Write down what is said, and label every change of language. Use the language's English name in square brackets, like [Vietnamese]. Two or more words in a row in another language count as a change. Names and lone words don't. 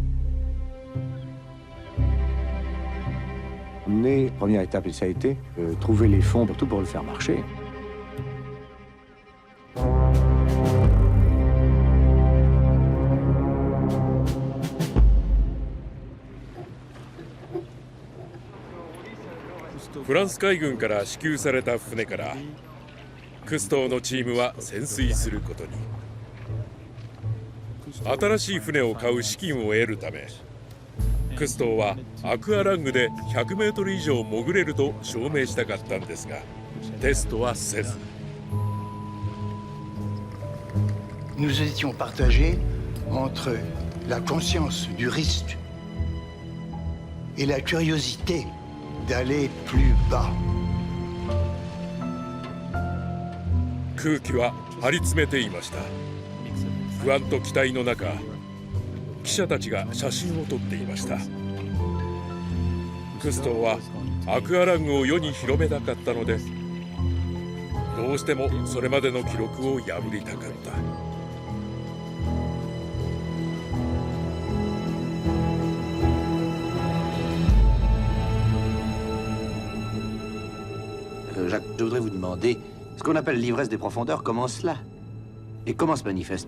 [French] Première étape, et ça a été trouver les fonds surtout pour le faire marcher. [Japanese] France フランス海軍から支給された船からクストーのチームは潜水することに。新しい船を買う資金を得るためクストーはアクアラングで100メートル以上潜れると証明したかったんですが、テストはせず。 [French] Nous étions partagés entre la conscience du risque et la curiosité d'aller plus bas. [Japanese] 空気は張り詰めていました。不安と期待の中、記者たちが写真を撮っていました。クストーはアクアラングを世に広めたかったので、どうしてもそれまでの記録を破りたかった。 [French] Jacques, je voudrais vous demander, ce qu'on appelle l'ivresse des profondeurs, comment cela? Et comment se manifeste?